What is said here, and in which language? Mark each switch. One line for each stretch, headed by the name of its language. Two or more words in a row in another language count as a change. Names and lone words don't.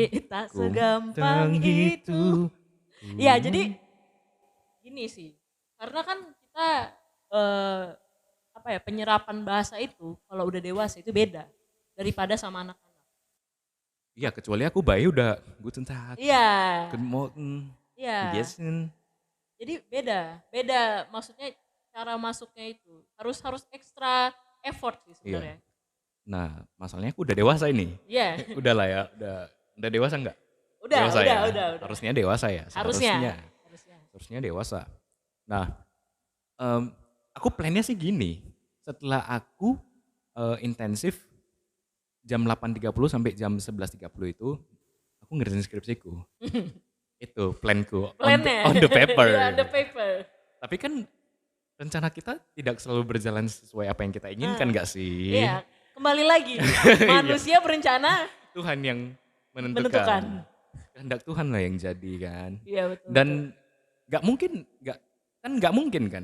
Indonesian: Tak Ku segampang itu. itu. Iya, jadi gini sih. Karena kan kita eh, apa ya, penyerapan bahasa itu kalau udah dewasa itu beda daripada sama anak-anak. Iya, kecuali aku bayi udah
German: Guten Tag,
Indonesian: Iya.
German: Guten Morgen, Wie
Indonesian: Iya.
German: geht's denn?
Indonesian: Jadi beda, beda maksudnya cara masuknya itu harus harus ekstra effort sih Iya. sebenarnya. Nah, masalahnya aku udah dewasa ini. Iya, Udah lah ya, udah dewasa nggak? Dewasa ya, udah. harusnya dewasa ya, seharusnya. Harusnya, harusnya. Harusnya dewasa. Nah, aku plannya sih gini, setelah aku intensif jam 8.30 sampai jam 11.30 itu, aku ngerjain skripsiku. Itu planku, Plannya,
English: on the paper.
Indonesian: iya,
English: on the paper.
Indonesian: Tapi kan rencana kita tidak selalu berjalan sesuai apa yang kita inginkan nggak sih? Iya, kembali lagi manusia berencana Tuhan yang menentukan. menentukan. Kehendak Tuhan lah yang jadi kan. Iya betul. Dan nggak mungkin kan.